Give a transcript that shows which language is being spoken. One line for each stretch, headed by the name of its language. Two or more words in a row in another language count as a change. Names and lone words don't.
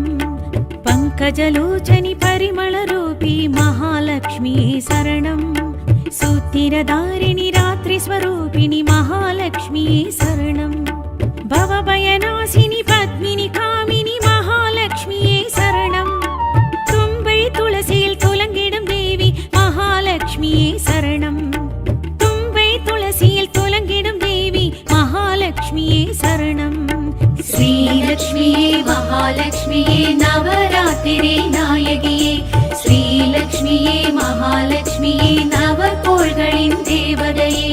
Sanskrit: पंकजलोचनि परिमलरूपी महालक्ष्मी शरणं. सूतिरधारिणि रात्रिस्वरूपिणि महालक्ष्मी शरणं. भवभयनाशिनि पद्मिनि कामिनि महालक्ष्मी शरणं.
Tamil: தும்பை துளசியில் துலங்கிடும் தேவி மகாலட்சுமியே சரணம். தும்பை துளசியில் துலங்கிடும் தேவி மகாலட்சுமியே சரணம். ஸ்ரீலக்ஷ்மியே மகாலட்சுமியே நவராத்திரி நாயகியே. ஸ்ரீலக்ஷ்மியே மகாலட்சுமியே நவகோள்களின் தேவதையே.